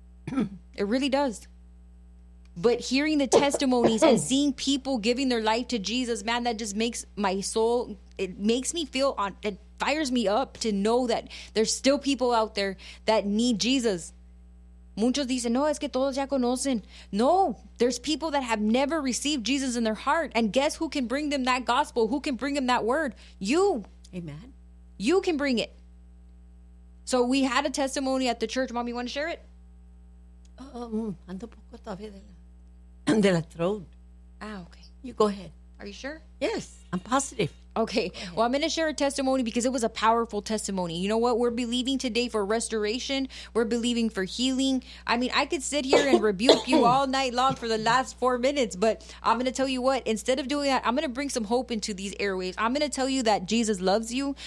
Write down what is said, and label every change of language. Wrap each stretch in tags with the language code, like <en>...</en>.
<en>It really does. But hearing the testimonies and seeing people giving their life to Jesus, man, that just makes my soul, it makes me feel on it. Fires me up to know that there's still people out there that need Jesus.</en> <es>Muchos dicen, no, es que todos ya conocen.</es> <en>No, there's people that have never received Jesus in their heart. And guess who can bring them that gospel? Who can bring them that word? You. Amen. You can bring it. So we had a testimony at the church. Mom, you want to share it?</en> <es>Ando un poco todavía de la throat.</es> <en>Ah, okay. You go ahead. Are you sure? Yes, I'm positive. Okay, well, I'm going to share a testimony because it was a powerful testimony. You know what? We're believing today for restoration. We're believing for healing. I mean, I could sit here and rebuke you all night long for the last 4 minutes, but I'm going to tell you what. Instead of doing that, I'm going to bring some hope into these airwaves. I'm going to tell you that Jesus loves you.</en>